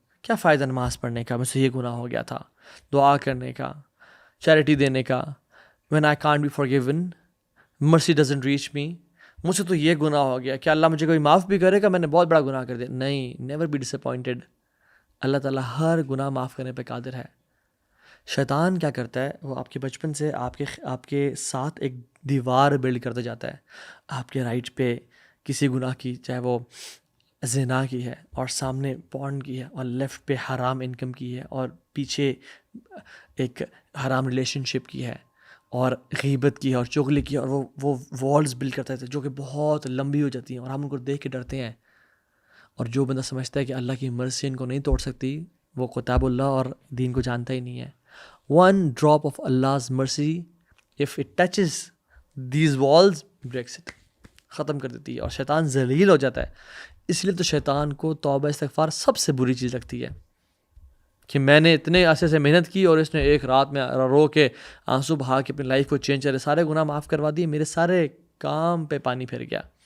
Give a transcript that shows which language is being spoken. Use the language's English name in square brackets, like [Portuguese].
[Urdu] کیا فائدہ نماز پڑھنے کا، مجھ سے یہ گناہ ہو گیا تھا، دعا کرنے کا، چیریٹی دینے کا. [English] when I can't be forgiven, mercy doesn't reach me. [Urdu] مجھ سے تو یہ گناہ ہو گیا، کیا اللہ مجھے کوئی معاف بھی کرے گا؟ میں نے بہت بڑا گناہ کر دیا. [English] نہیں، never be disappointed. [Urdu] اللہ تعالیٰ ہر گناہ معاف کرنے پہ قادر ہے. شیطان کیا کرتا ہے، وہ آپ کے بچپن سے آپ کے ساتھ ایک دیوار بلڈ کرتا جاتا ہے. آپ کے رائٹ پہ کسی گناہ کی، چاہے وہ زنا کی ہے اور سامنے پورن کی ہے، اور لیفٹ پہ حرام انکم کی ہے، اور پیچھے ایک حرام ریلیشن شپ کی ہے، اور غیبت کی ہے، اور چغلی کی ہے. اور وہ والز بلڈ کرتا ہے جو کہ بہت لمبی ہو جاتی ہیں، اور ہم ان کو دیکھ کے ڈرتے ہیں. اور جو بندہ سمجھتا ہے کہ اللہ کی مرضی ان کو نہیں توڑ سکتی، وہ کتاب اللہ اور دین کو جانتا ہی نہیں ہے. [English] One drop of Allah's mercy, if it touches these walls, breaks it. [Urdu] ختم کر دیتی ہے، اور شیطان ذلیل ہو جاتا ہے. اس لیے تو شیطان کو توبہ استغفار سب سے بری چیز لگتی ہے، کہ میں نے اتنے عرصے سے محنت کی اور اس نے ایک رات میں رو کے آنسو بہا کے اپنی لائف کو چینج کرے، سارے گناہ معاف کروا دیے، میرے سارے کام پہ پانی پھر گیا.